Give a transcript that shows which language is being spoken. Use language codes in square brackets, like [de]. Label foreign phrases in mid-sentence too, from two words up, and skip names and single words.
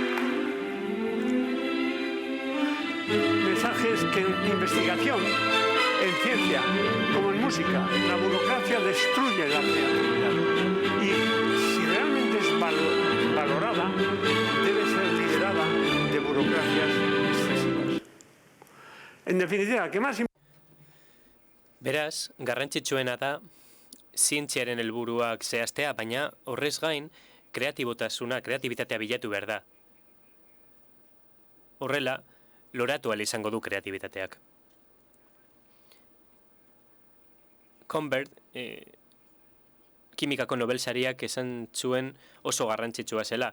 [es] Mensajes que en investigación En ciencia, como en música, la burocracia destruye la creatividad. Y si realmente es valorada, debe ser liderada de burocracias excesivas. En definitiva, ¿qué más? [eu] Beraz, garrantzitsuena da zientziaren helburuak zehaztea, baina horrez gain kreatibitatea bilatu behar da. Horrela, loratu ahal izango du kreatibitateak. Convert, kimikako Nobel-sariak esan zuen oso garrantzitsua zela.